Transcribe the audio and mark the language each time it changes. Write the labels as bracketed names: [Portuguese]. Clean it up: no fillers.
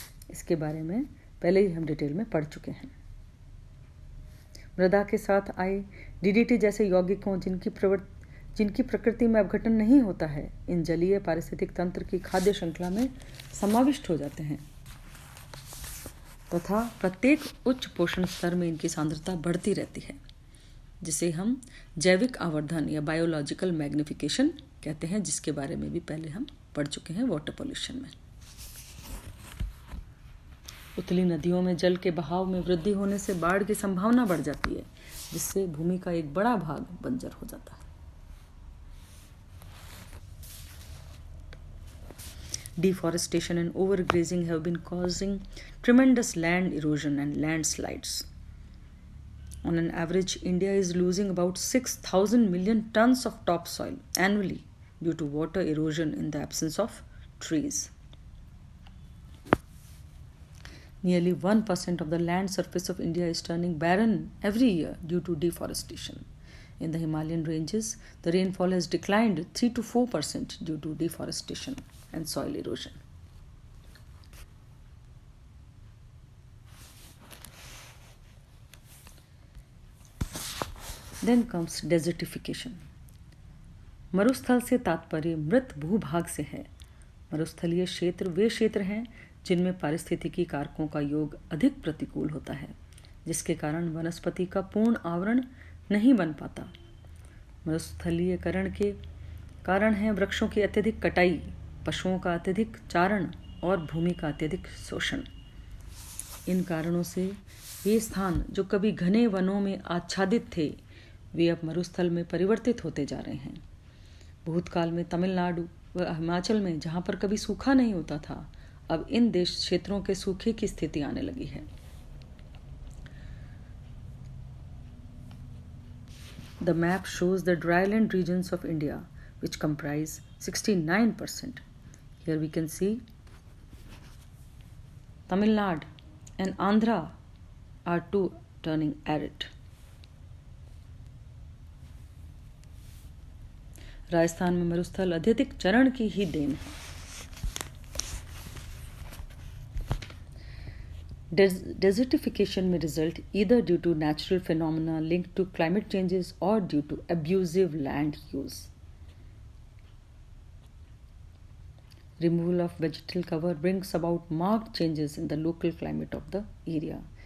[Hindi] इसके बारे में पहले ही हम डिटेल में पढ़ चुके हैं। मृदा के साथ आए डीडीटी जैसे यौगिकों जिनकी प्रकृति में अपघटन नहीं होता है, इन जलीय पारिस्थितिक तंत्र की खाद्य श्रृंखला में समाविष्ट हो जाते हैं तथा प्रत्येक उच्च पोषण स्तर में इनकी सांद्रता बढ़ती रहती है, जिसे हम जैविक आवर्धन या बायोलॉजिकल मैग्निफिकेशन कहते हैं, जिसके बारे में भी पहले हम पढ़ चुके हैं वाटर पॉल्यूशन में। उथली नदियों में जल के बहाव में वृद्धि होने से बाढ़ की संभावना बढ़ जाती है, जिससे भूमि का एक बड़ा भाग बंजर हो जाता है। [English] Deforestation and overgrazing have been causing tremendous land erosion and landslides. On an average, India is losing about 6,000 million tons of topsoil annually due to water erosion in the absence of trees. Nearly 1% of the land surface of India is turning barren every year due to deforestation. In the Himalayan ranges, the rainfall has declined 3 to 4% due to deforestation and soil erosion. Then comes desertification. [Hindi] मरुस्थल से तात्पर्य मृत भूभाग से है। मरुस्थलीय क्षेत्र वे क्षेत्र हैं जिनमें पारिस्थितिकी कारकों का योग अधिक प्रतिकूल होता है, जिसके कारण वनस्पति का पूर्ण आवरण नहीं बन पाता। मरुस्थलीयकरण के कारण है वृक्षों की अत्यधिक कटाई, पशुओं का अत्यधिक चारण और भूमि का अत्यधिक शोषण। इन कारणों से ये स्थान जो कभी घने वनों में आच्छादित थे, वे अब मरुस्थल में परिवर्तित होते जा रहे हैं। भूतकाल में तमिलनाडु व हिमाचल में जहाँ पर कभी सूखा नहीं होता था, अब इन देश क्षेत्रों के सूखे की स्थिति आने लगी है। [English] The map shows the dryland regions of India, which comprise 69%. Here we can see Tamil Nadu and Andhra are too turning arid. [Hindi] Rajasthan में मरुस्थल अत्यधिक चरण की ही देन है। [English] Desertification may result either due to natural phenomena linked to climate changes or due to abusive land use. Removal of vegetal cover brings about marked changes in the local climate of the area.